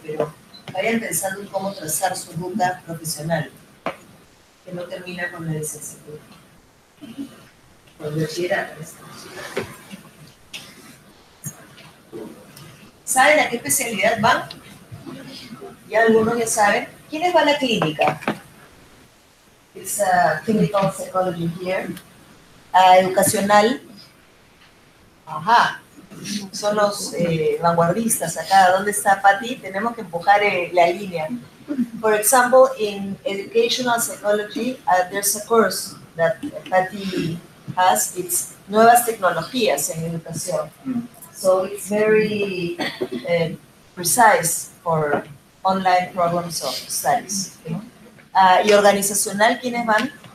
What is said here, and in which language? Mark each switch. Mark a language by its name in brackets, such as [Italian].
[Spanish] Pero vayan pensando en cómo trazar su ruta profesional, que no termina con la licenciatura. Con el bachillerato. ¿Saben a qué especialidad van? Ya algunos ya saben. ¿Quiénes van a clínica? [English] It's a clinical psychology here. [Spanish] Educacional. Ajá. Son los vanguardistas acá. ¿Dónde está Patty? Tenemos que empujar la línea. [English] For example, in educational psychology, there's a course that Patty has. [Spanish] It's nuevas tecnologías en educación. [English] So it's very precise for online programs of studies. [Spanish] ¿Y organizacional quiénes van?